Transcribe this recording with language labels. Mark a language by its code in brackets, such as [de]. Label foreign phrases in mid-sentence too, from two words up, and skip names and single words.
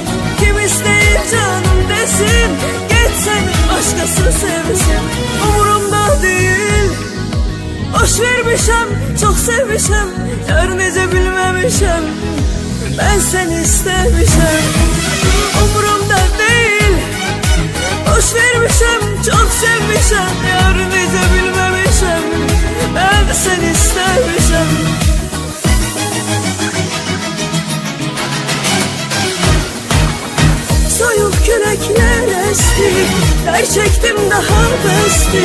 [tr] Kim isteyir canım desin, geç seni başkası sevsin. Umurumda değil, boş vermişəm, çok sevmişəm. [az] Yar necə bilməmişəm, [tr] ben seni istemişəm. Umurumda değil, boş vermişəm, çok sevmişəm. [az] Yar necə bilməmişəm, [tr] ben seni istemişəm. [az] Soyuq küləklər esti, dər çəkdim daha bəsdi.